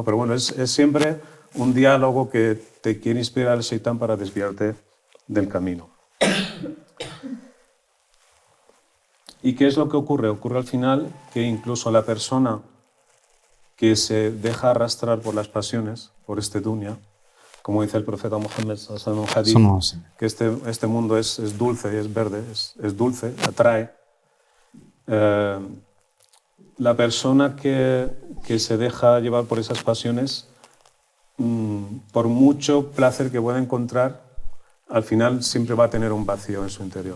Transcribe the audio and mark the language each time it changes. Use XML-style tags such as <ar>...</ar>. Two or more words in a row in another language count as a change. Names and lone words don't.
<es>Pero bueno, es siempre un diálogo que te quiere inspirar el Shaitán para desviarte del camino. ¿Y qué es lo que ocurre? Ocurre al final que incluso la persona que se deja arrastrar por las pasiones, por este dunya, como dice el profeta Muhammad</es> <ar>صلى الله عليه وسلم,</ar> <es>que este mundo es dulce y es verde, es dulce, atrae. La persona que se deja llevar por esas pasiones, por mucho placer que pueda encontrar, al final siempre va a tener un vacío en su interior.</es>